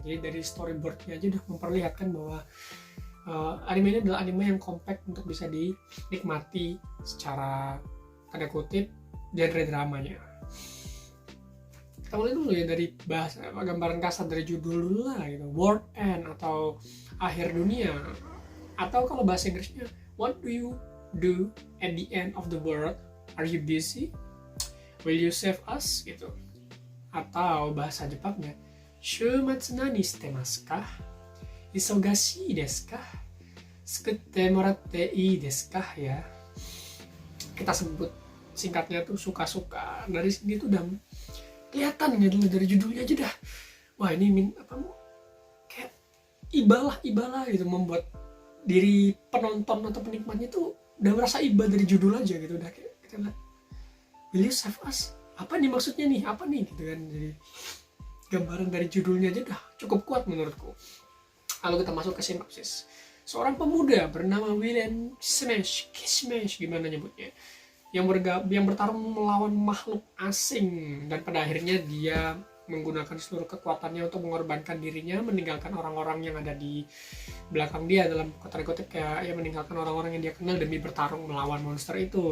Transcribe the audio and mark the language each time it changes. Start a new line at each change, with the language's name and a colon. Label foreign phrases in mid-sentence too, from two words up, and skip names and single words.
Indonesian: Jadi dari storyboardnya aja udah memperlihatkan bahwa anime ini adalah anime yang compact untuk bisa dinikmati secara tanda kutip genre dramanya. Kita mulai dulu ya dari bahasa gambaran kasar dari judul dulu lah gitu. World End atau akhir dunia, atau kalau bahasa Inggrisnya
English: what do you do at the end of the world, are you busy, will you save us gitu.
Indonesian: Atau bahasa Jepangnya
Japanese: 終末何してますか、忙しいですか、救ってもらっていいです ka ya.
Indonesian: Kita sebut singkatnya tuh suka-suka. Dari sini tuh udah kelihatan gitu dari judulnya aja dah. Wah, ini kayak ibalah gitu, membuat diri penonton atau penikmatnya tuh udah merasa iba dari judul aja gitu. Udah kayak kita lihat,
English: will you save us?
Indonesian: Apa nih maksudnya nih? Apa nih gitu kan. Jadi gambaran dari judulnya aja dah cukup kuat menurutku. Lalu kita masuk ke sinopsis. Seorang pemuda bernama William Smash, gimana nyebutnya, yang bertarung melawan makhluk asing, dan pada akhirnya dia menggunakan seluruh kekuatannya untuk mengorbankan dirinya, meninggalkan orang-orang yang ada di belakang dia, dalam kata kutip kayak ya meninggalkan orang-orang yang dia kenal demi bertarung melawan monster itu.